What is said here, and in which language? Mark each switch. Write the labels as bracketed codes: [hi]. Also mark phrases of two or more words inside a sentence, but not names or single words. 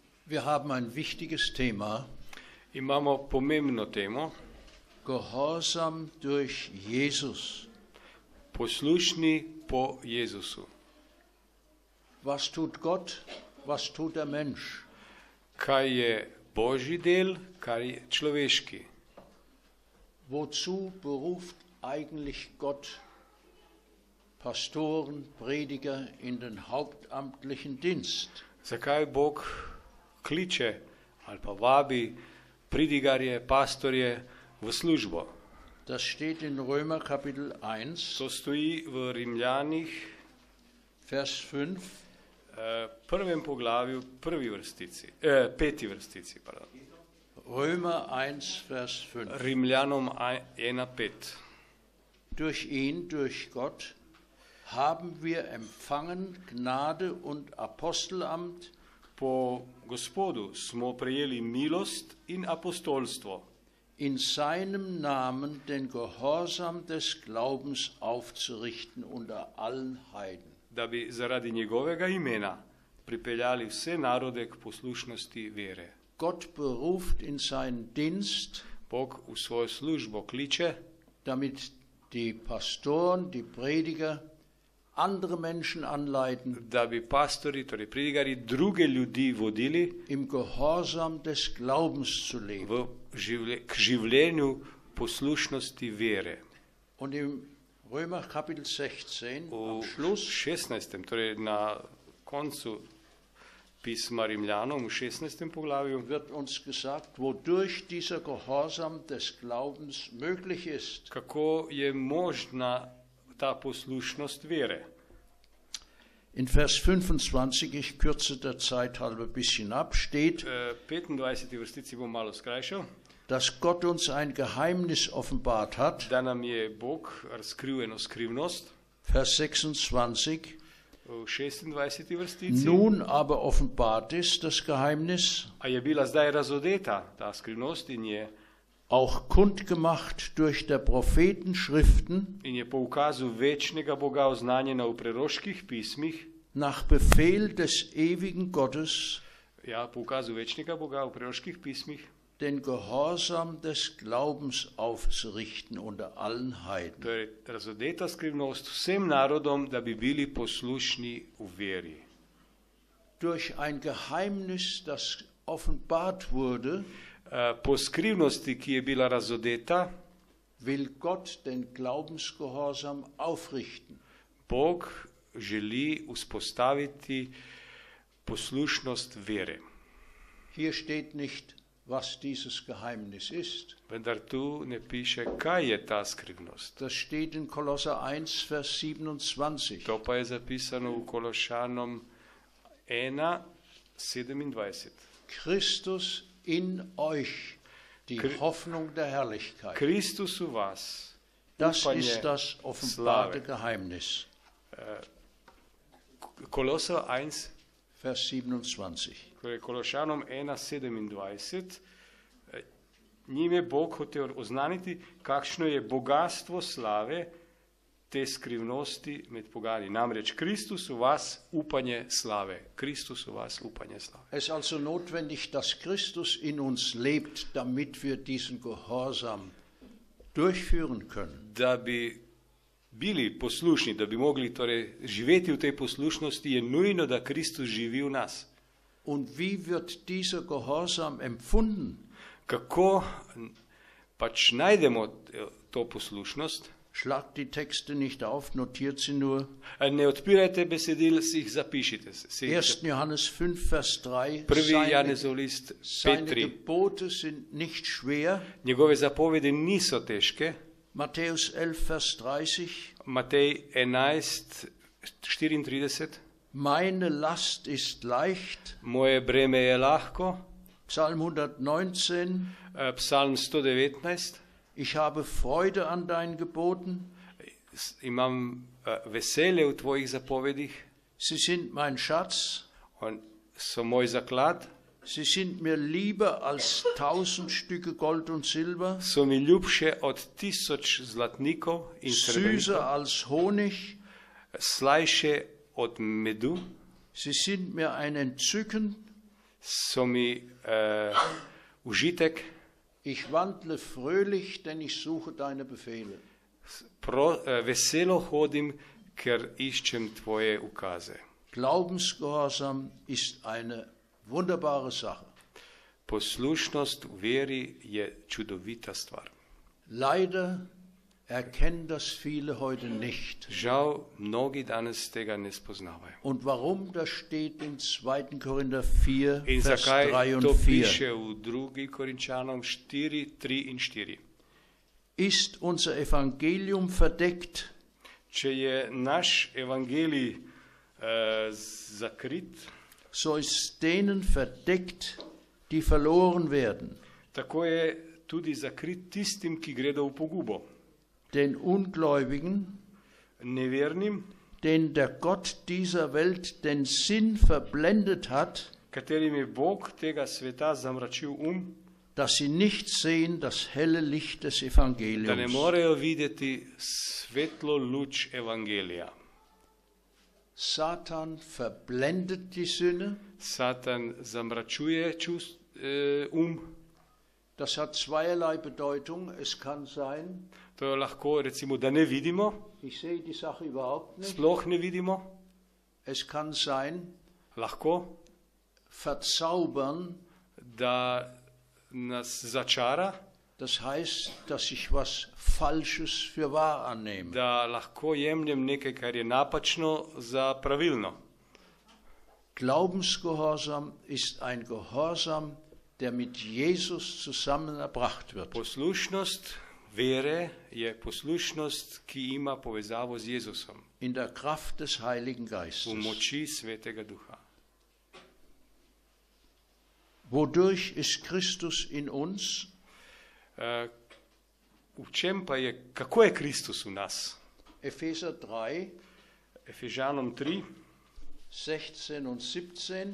[de] Wir haben ein wichtiges Thema, [sl] Imamo pomembno temo, [de] Gehorsam durch Jesus. [sl] poslušni po Jezusu. [de] Was tut Gott, was tut der Mensch? [sl] Kaj je Božji del, kaj je človeški? [de] Wozu beruft eigentlich Gott Pastoren, Prediger in den hauptamtlichen Dienst? [sl] Zakaj Bog kliče ali pa vabi pridigarje, pastorje v službo? [de] Das steht in Römer Kapitel 1, [sl] To stoji v Rimljanih, [de] Vers 5. [sl] prvem poglavju, peti vrstici. [de] Pardon. Römer 1, Vers 5. [sl] Rimljanom 1,5. [de] Durch ihn, durch Gott, haben wir empfangen Gnade und Apostelamt, [sl] Po Gospodu smo prejeli milost in apostolstvo, [de] in seinem Namen den Gehorsam des Glaubens aufzurichten unter allen Heiden. [sl] da bi zaradi njegovega imena pripeljali vse narode k poslušnosti vere. [de] Gott beruft in seinen Dienst, [sl] Bog v svojo službo kliče, [de] damit die Pastoren, die Prediger andere Menschen anleiten, [sl] da bi pastori, torej pridigari, druge ljudi vodili [de] im Gehorsam des Glaubens zu leben. [sl] k življenju poslušnosti vere. [de] Und im Römer Kapitel 16, am [sl] V [de] Schluss, [sl] 16. torej na koncu pisma Rimljanom, v 16. poglavju, [de] wird uns gesagt, wodurch dieser Gehorsam des Glaubens möglich ist. [sl] kako je možna ta poslušnost vere. [de] In Vers 25, ich kürze der Zeit halber ein bisschen ab, steht, [sl] 25. vrstici bom malo skrajšal, [de] dass Gott uns ein Geheimnis offenbart hat. [sl] da nam je Bog razkril eno skrivnost, [de] Vers 26, [sl] v 26. vrstici. [de] nun aber offenbart ist das Geheimnis, [sl] A je bila zdaj razodeta ta skrivnost [de] auch kundgemacht durch der Propheten Schriften, [sl] in je po ukazu večnega Boga oznanjena v preroških pismih, [de] nach Befehl des ewigen Gottes, ja, [sl] po ukazu večnega Boga v preroških pismih, [de] den Gehorsam des Glaubens aufzurichten unter allen Heiden. [sl] to je razodeta skrivnost vsem narodom, da bi bili poslušni v veri. [de] Durch ein Geheimnis, das offenbart wurde, [sl] Po skrivnosti, ki je bila razodeta, [de] will Gott den Glaubensgehorsam aufrichten. [sl] Bog želi vzpostaviti poslušnost vere. [de] Hier steht nicht, was dieses Geheimnis ist. [sl] Vendar tu ne piše, kaj je ta skrivnost. [de] Das steht in Kolosser 1, Vers 27. [sl] To pa je zapisano v Kološanom 1,27. [de] Christus in euch, die Hoffnung der Herrlichkeit. [sl] Kristus v vas, [de] Das [sl] upanje [de] ist das offenbarte [sl] slave. [de] Geheimnis. [sl] Kolosov 1, [de] Vers 27. [sl] torej Kološanom 1,27, njim je Bog hotel oznaniti, kakšno je bogastvo slave te skrivnosti med pogani. Namreč Kristus v vas upanje slave. Kristus v vas upanje slave. [de] Es ist also notwendig, dass Christus in uns lebt, damit wir diesen Gehorsam durchführen können. [sl] Da bi bili poslušni, da bi mogli torej živeti v tej poslušnosti, je nujno, da Kristus živi v nas. [de] Und wie wird dieser Gehorsam empfunden? [sl] Kako pač najdemo to poslušnost? [de] Schlagt die Texte nicht auf, notiert sie nur. [sl] Ne odpirajte besedil, si jih zapišite. [de] 1. Johannes 5, Vers 3. [sl] Prvi Janezov list [de] Seine [sl] 5.3. [de] Gebote sind nicht schwer. [sl] Njegove zapovedi niso težke. [de] Matthäus 11, Vers 30. [sl] Matej 11:34. [de] Meine Last ist leicht. [sl] Moje breme je lahko. [de] Psalm 119. [sl] Psalm 119. [de] Ich habe Freude an deinen Geboten. [sl] Imam veselje v tvojih zapovedih. [de] Sie sind mein Schatz. [sl] So moj zaklad. [de] Sie sind mir lieber als 1000 Stücke Gold und Silber. [sl] So mi ljubše od 1000 zlatnikov in [de] Süßer [sl] srebrnikov. [de] als Honig. [sl] Slajše od medu. [de] Sie sind mir ein Entzücken. [sl] so mi užitek, [de] Ich wandle fröhlich, denn ich suche deine Befehle. [sl] veselo hodim, ker iščem tvoje ukaze. [de] Glaubensgehorsam ist eine wunderbare Sache. [sl] Poslušnost v veri je čudovita stvar. [de] Leider erkennen das viele heute nicht. [sl] Žal, mnogi danes tega ne spoznavajo. [de] Und warum? Das steht in 2. Korinther 4, [sl] In [de] Vers [sl] zakaj [de] 3 und [sl] to [de] 4. [sl] piše v 2. Korinčanom 4, 3 in 4? [de] Ist unser Evangelium verdeckt, [sl] Če je naš evangelij zakrit, [de] so ist denen verdeckt, die verloren werden, [sl] tako je tudi zakrit tistim, ki gredo v pogubo. [de] den Ungläubigen, [sl] Nevernim, [de] denen der Gott dieser Welt den Sinn verblendet hat, [sl] katerim je Bog tega sveta zamračil [de] dass sie nicht sehen das helle Licht des [sl] da ne [de] Evangeliums. [sl] morejo videti svetlo luč evangelija. [de] Satan verblendet die Sinne. [sl] Satan zamračuje [de] Das hat zweierlei Bedeutung. Es kann sein, [sl] To je lahko, recimo, da ne vidimo, [de] ich sehe die Sache überhaupt nicht. [sl] sploh ne vidimo, [de] Es kann sein, [sl] lahko, [de] verzaubern. [sl] da nas začara, [de] Das heißt, dass ich was Falsches für wahr annehme. [sl] da lahko jemljem nekaj, kar je napačno, za pravilno. [de] Glaubensgehorsam ist ein Gehorsam, der mit Jesus zusammen erbracht wird. [sl] Poslušnost vere je poslušnost, ki ima povezavo z Jezusom [de] In der Kraft des Heiligen [sl] v [de] Geistes. [sl] moči Svetega Duha. [de] Wodurch ist Christus in uns? [sl] V čem pa je, kako je Kristus v nas? [de] Epheser 3, [sl] Efežanom 3, [de] 16 und 17.